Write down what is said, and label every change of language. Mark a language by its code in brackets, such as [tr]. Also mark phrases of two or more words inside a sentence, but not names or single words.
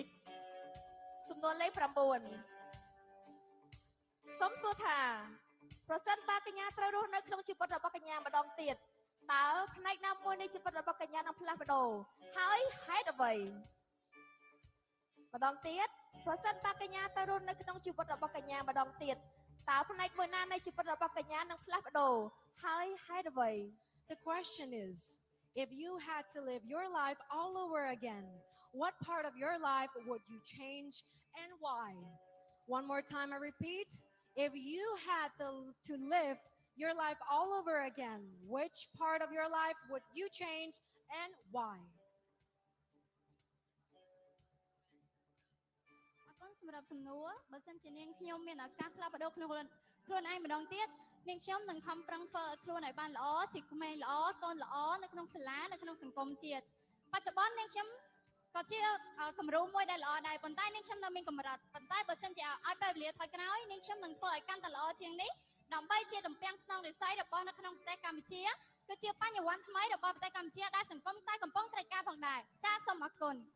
[km] 9 សូមសួរថាប្រសិនបើកញ្ញាត្រូវរស់នៅក្នុងជីវិតរបស់កញ្ញាម្ដងទៀតតើផ្នែកណាមួយនៃជីវិតរបស់កញ្ញានឹងផ្លាស់ប្ដូរហើយហេតុអ្វីម្ដងទៀតប្រសិនបើកញ្ញាត្រូវរស់នៅក្នុងជីវិតរបស់កញ្ញាម្ដងទៀតតើផ្នែកមួយណានៃជីវិតរបស់កញ្ញានឹងផ្លាស់ប្ដូរហើយហេតុអ្វី [en] The question is, if you had to live your life all over again, what part of your life would you change and why? One more time, I repeat. If you had to live your life all over again, which part of your life would you change and why? [km] អរគុណសម្រាប់សំណួរបើសិនជានាងខ្ញុំមានឱកាសផ្លាស់ប្ដូរខ្លួនឯងម្ដងទៀតនាងខ្ញុំនឹងខំប្រឹងធ្វើឲ្យខ្លួនឲ្យបាន ល្អជាក្មេងល្អកូនល្អនៅក្នុងសាលានៅក្នុងសង្គមជាតិបច្ចុប្បន្ននាងខ្ញុំក៏ជាគំរូមួយដែលល្អដែរប៉ុន្តែនាងខ្ញុំនៅមានកម្រិតប៉ុន្តែបើសិនជាឲ្យពេលវេលាថយក្រោយនាងខ្ញុំនឹងធ្វើឲ្យកាន់តែល្អជាងនេះដើម្បីជាតំពាំងស្នងរិស័យរបស់នៅក្នុងប្រទេសកម្ពុជាគឺជាបញ្ញវន្តថ្មីរបស់ប្រទេសកម្ពុជាដែលសង្គមតែកំពុងត្រូវការផងដែរចាសសូមអរគុណ